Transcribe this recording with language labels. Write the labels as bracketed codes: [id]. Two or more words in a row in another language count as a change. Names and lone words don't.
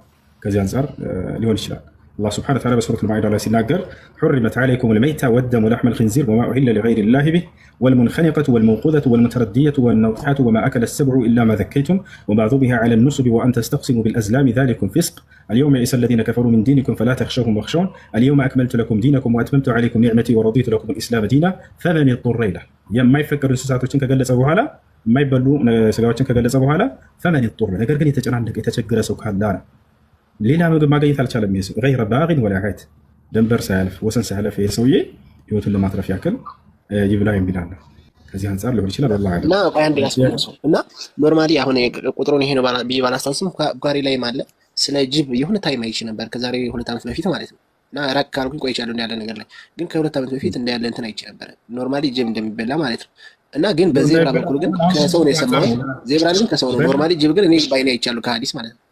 [am] ከዚህ አንጻር ሊሆን ይችላል። [ar] الله سبحانه وتعالى [am] በሱረቱል ማኢዳ ላይ ሲናገር [ar] حرمت عليكم الميتة والدم ولحم الخنزير وما أهل لغير الله به والمنخنقة والموقوذة والمتردية والنطيحة وما أكل السبع إلا ما ذكيتم وما ذبح على النصب وأن تستقسموا بالأزلام ذلكم فسق اليوم يئس الذين كفروا من دينكم فلا تخشوهم واخشون اليوم أكملت لكم دينكم وأتممت عليكم نعمتي ورضيت لكم الإسلام دينا فمن اضطر إليه [am] የማይፈቀዱ እንስሳቶችን ከገለጸ በኋላ የማይበሉ ስጋዎችን ከገለጸ በኋላ [ar] فمن اضطر [am] ነገር ግን የተጨናነቀ የተቸገረ ሰው ካለ ሌላ ምግብ ማግኘት አልቻለም [ar] غير باغ ولا عاد [am] ድንበር ሳያልፍ ወሰን ሳያልፍ ይሄ ሰውዬ ህይወቱን ለማትረፍ ያክል ይብላ የሚላል ከዚህ አንፃር ሊሆን ይችላል። አላህ እና አንድ ያስፈልገው እና ኖርማሊ አሁን ቁጥሩን ይሄ ነው ባላስታውስም ጓሪ ላይ ማለት ስለ ጅብ የሆነ ታይም አይቼ ነበር ከዛሬ 2 ዓመት በፊት ማለት ነው። እና ራቅ ካልኩኝ ቆይቻለሁ እንዳለ ነገር ላይ ግን ከ2 ዓመት በፊት እንዳለ እንትን አይቼ ነበር ኖርማሊ ጅብ እንደሚበላ ማለት ነው። እና ግን በዜብራ በኩል ግን ከሰው ነው የሰማሁት። ዜብራ ግን ከሰው ነው ኖርማሊ፣ ጅብ ግን እኔ ባይኔ አይቻለሁ ከሐዲስ ማለት ነው።